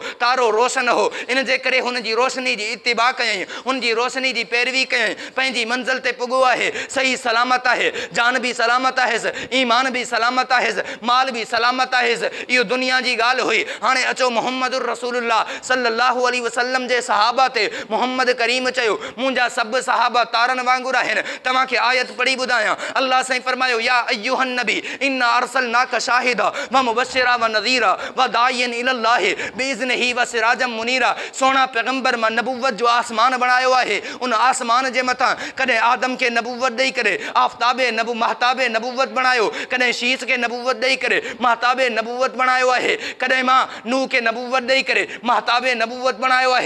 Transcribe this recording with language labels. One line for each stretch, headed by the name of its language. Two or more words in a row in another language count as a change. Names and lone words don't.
Sindhi: तारो रोशन हो, इन जे करे हुनजी रोशनी जी इत्तिबा कयईं, हुनजी रोशनी जी पैरवी कयईं, पंहिंजी मंज़िल ते पुॻो आहे, सही सलामत आहे, जान बि सलामत आहेसि, ईमान बि सलामत आहेसि, माल बि सलामत आहेसि। इहो दुनिया जी ॻाल्हि हुई। हाणे अचो
Arabic: محمد رسول الله صلى الله عليه وسلم
Sindhi: जे सहाबा ते मुहम्मद करीम चयो मुंहिंजा सभु सहाबा तारनि वांगुरु आहिनि। तव्हांखे आयत पढ़ी ॿुधायां, अल्लाह साईं फरमायो
Arabic: يا أيها النبي إنا أرسلناك شاهدا ومبشرا ونذيرا وداعيا إلى الله بإذنه وسراجا منيرا.
Sindhi: सोना पैगंबर मां नबुव्वत जो आसमान बनायो आहे। उन आसमान जे मथां कॾहिं आदम खे नबुव्वत ॾेई करे आफ्ताबे महताबे नबुव्वत बनायो, कॾहिं शीस खे नबुव्वत ॾेई करे महताबे नबुव्वत बनायो आहे, कॾहिं मां नूह खे नबुव्वत ॾेई करे महताबे नबुव्वत बनायो आहे।